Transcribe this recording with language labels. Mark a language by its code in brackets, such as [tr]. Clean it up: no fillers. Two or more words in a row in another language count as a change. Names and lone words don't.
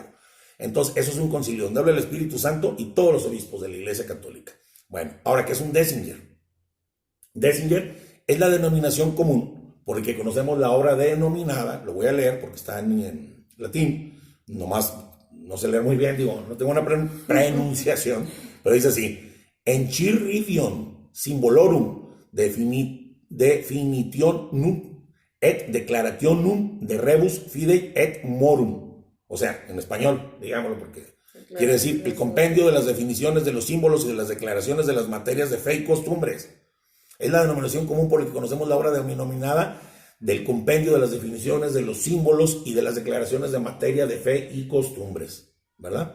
[es] Entonces, eso es un concilio donde habla el Espíritu Santo y todos los obispos de la Iglesia Católica. Bueno, ahora, ¿qué es un Décinger? Décinger es la denominación común por el que conocemos la obra denominada, lo voy a leer porque está en latín, nomás no sé leer muy bien, digo, no tengo una pronunciación, pero dice así, [la] Enchiridion Symbolorum Definitionum et Declarationum de Rebus Fidei et Morum. [es] O sea, en español, digámoslo, porque quiere decir el compendio de las definiciones de los símbolos y de las declaraciones de las materias de fe y costumbres, Es la denominación común por la que conocemos la obra denominada del compendio de las definiciones, de los símbolos y de las declaraciones de materia de fe y costumbres, ¿verdad?